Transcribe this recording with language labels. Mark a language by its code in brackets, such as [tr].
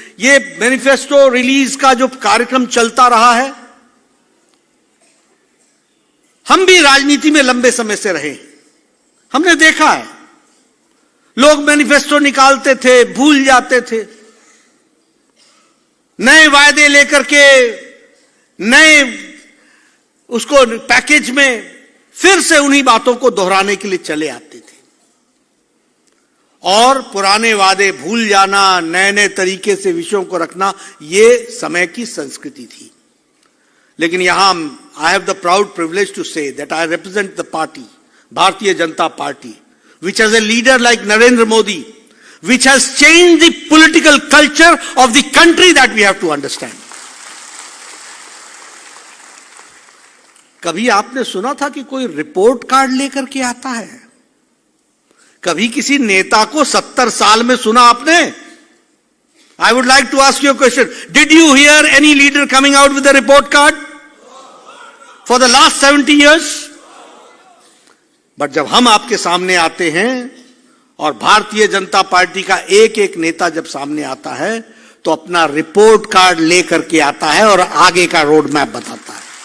[hi] ये manifesto release का जो कार्यक्रम चलता रहा है, हम भी राजनीति में लंबे समय से रहे, हमने देखा है लोग मैनिफेस्टो निकालते थे, भूल जाते थे, नए वायदे लेकर के नए उसको पैकेज में फिर से उन्हीं बातों को दोहराने के लिए चले आते थे। और पुराने वादे भूल जाना, नए नए तरीके से विषयों को रखना, यह समय की संस्कृति थी। लेकिन यहां [en] I have the proud privilege to say that I represent the party, Bharatiya Janata Party, which has a leader like Narendra Modi, which has changed the political culture of the country that we have to understand. [hi] कभी आपने सुना था कि कोई report card लेकर के आता है? कभी किसी नेता को 70 साल में सुना आपने? [en] I would like to ask you a question. Did you hear any leader coming out with a report card for the last 70 years? [hi] But जब हम आपके सामने आते हैं और भारतीय जनता पार्टी का एक एक नेता जब सामने आता है, तो अपना रिपोर्ट कार्ड लेकर के आता है और आगे का रोड मैप बताता है।